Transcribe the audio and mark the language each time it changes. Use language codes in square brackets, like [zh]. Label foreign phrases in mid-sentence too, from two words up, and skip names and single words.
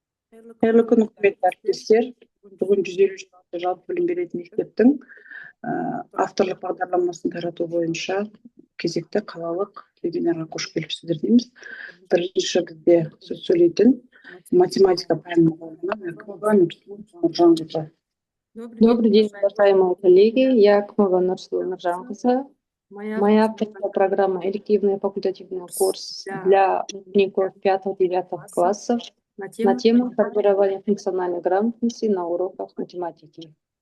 [kk] Қайырлы күн, құрметті әріптестер. Бүгін 156 жалпы білім беретін мектептің авторлық бағдарламасын тарату бойынша кезекті қалалық вебинарға қош келіпсіздер дейміз. Бірінші бізде сөз сөйлейтін математика пәнінің мұғалімі Нұржан Гүлжан. [ru] Добрый день, уважаемые коллеги. Я Акмова Нуржан. Моя авторская программа «Элективный факультативный курс для учеников 5-9 классов» на тему формирования функциональной грамотности на уроках математики.